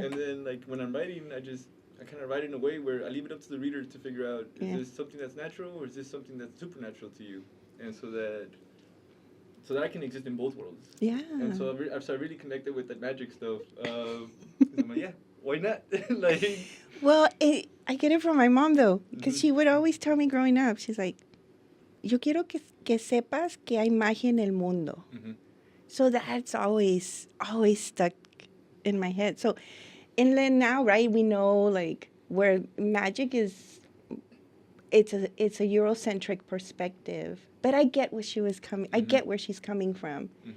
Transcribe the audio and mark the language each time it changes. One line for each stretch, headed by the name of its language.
English: And then like when I'm writing, I kind of write in a way where I leave it up to the reader to figure out is this something that's natural or is this something that's supernatural to you, and so that I can exist in both worlds. Yeah. And so I really connected with that magic stuff. I'm like, yeah, why not? Like. Well, I get it from my mom though, because she would always tell me growing up. She's like,
Spanish: "Yo quiero que sepas que hay magia en el mundo."
English: So that's always stuck in my head. So, and then now, right, we know like where magic is. It's a Eurocentric perspective, but I get where she was coming. I get where she's coming from.